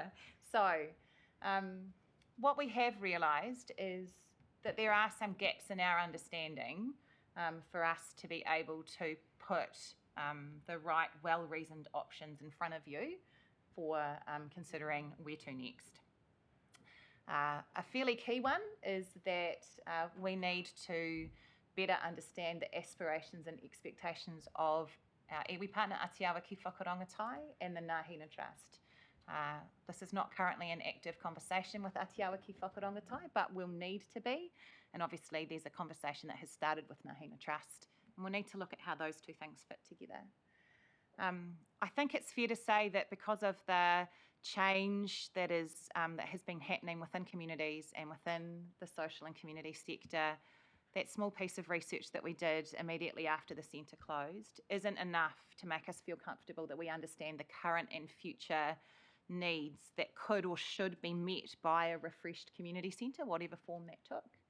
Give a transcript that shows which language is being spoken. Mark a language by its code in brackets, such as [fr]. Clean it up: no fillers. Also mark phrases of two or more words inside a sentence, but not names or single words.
[en] So, what we have realised is that there are some gaps in our understanding for us to be able to put the right, well-reasoned options in front of you for considering where to next. A fairly key one is that we need to better understand the aspirations and expectations of our iwi partner Atiawa ki Whakarongotai and the Nāhina Trust. This is not currently an active conversation with Atiawa ki Whakarongotai, but will need to be. And obviously there's a conversation that has started with Nāhina Trust, and we'll need to look at how those two things fit together. I think it's fair to say that because of the change that has been happening within communities and within the social and community sector, that small piece of research that we did immediately after the centre closed isn't enough to make us feel comfortable that we understand the current and future needs that could or should be met by a refreshed community centre, whatever form that took.